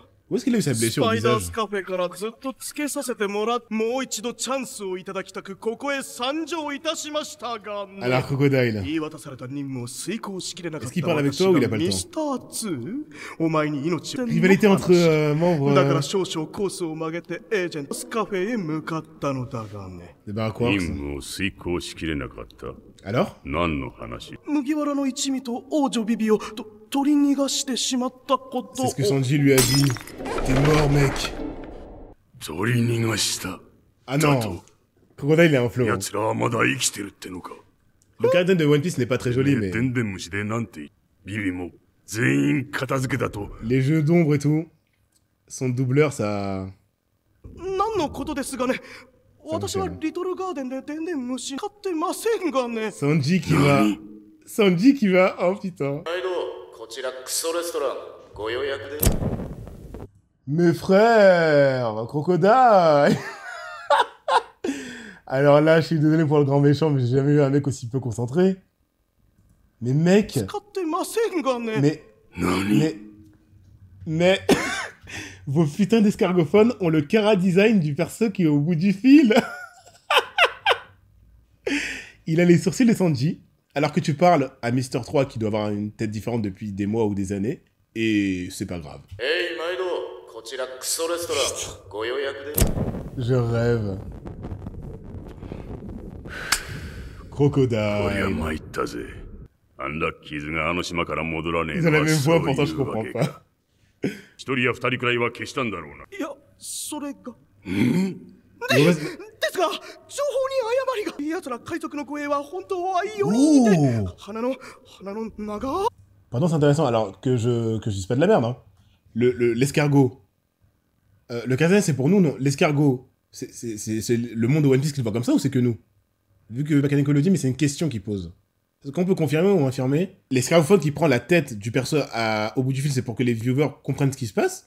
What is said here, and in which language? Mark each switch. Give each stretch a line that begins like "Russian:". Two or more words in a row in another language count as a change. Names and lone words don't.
French: Où est-ce qu'il a eu sa
Japanese: ス
French: blessure au
Japanese: パイダー
French: visage?
Japanese: スカフェからずっとつけさせてもらっ、もう一度チャンスをいただきたくここへ参上いたしましたがね。
French: Alors, Crocodile.
Japanese: 言い渡された任務を遂行しきれなかっ
French: Est-ce qu'il
Japanese: た
French: parle avec
Japanese: 私
French: toi ou il
Japanese: が
French: a pas le temps?
Japanese: ミスター 2? お前に命を
French: Rivalité entre membres
Japanese: だから少々コースを曲げてエージェントスカフェへ向かったのだがね。
French: des Baroque
Japanese: 任
French: Works.
Japanese: 務を遂行しきれなかった。
French: Alors?
Japanese: 何の話？麦わらの一味と王女ビビを取り逃がしてしまったことを。
French: C'est ce que Sanji lui a dit. T'es mort, mec.
Japanese: 取り逃がした。
French: Ah non. Crocodile, il est un flow. Hein.
Japanese: 奴らはまだ生きてるってのか。
French: Le capitaine de One Piece n'est pas très joli,
Japanese: ね
French: mais
Japanese: でんでん虫でなんてビビも全員片付けだと。
French: les jeux d'ombre et tout, son doubleur, ça...
Japanese: 何のことですがね。私はリトルガーデンででんでん虫飼ってませんがね。
French: Sanji qui va... Sanji qui va... Oh putain.
Japanese: 毎度こちらクソレストランご予約で。
French: Mes frères, Crocodile. Alors là, je suis désolé pour le grand méchant, mais j'ai jamais vu un mec aussi peu concentré. Mais mec...
Japanese: 飼ってませんがね。
French: Mais... Vos putains d'escargophones ont le cara design du perso qui est au bout du fil. Il a les sourcils de Sanji, alors que tu parles à Mister 3 qui doit avoir une tête différente depuis des mois ou des années, et c'est pas grave.
Japanese: Hey, Maido, こちらクソレストランご予約で。
French: Je rêve.
Japanese: こりゃ
French: Crocodile.
Japanese: 参ったぜ。アンラッキーズがあの島から戻らねえ
French: Ils ont la
Japanese: のは
French: même
Japanese: そ
French: voix,
Japanese: う
French: pourtant
Japanese: い
French: je
Japanese: うわ
French: comprends
Japanese: け
French: pas.
Japanese: か。一人や二人くらいは消したんだろうな。いや、それが。
French: Mais
Japanese: ですが、情報に誤りが。奴ら海賊の護衛は本当は4人で。 Oh. 鼻の長。
French: Pardon, c'est intéressant, alors que je dise pas de la merde, hein. L'escargot. Le Kazan, c'est pour nous, non. L'escargot, c'est le monde de One Piece qui le voit comme ça ou c'est que nous? Vu que Bakaneko le dit, mais c'est une question qu'il pose. Est-ce qu'on peut confirmer ou infirmer? L'escargophone qui prend la tête du perso au bout du fil, c'est pour que les viewers comprennent ce qui se passe?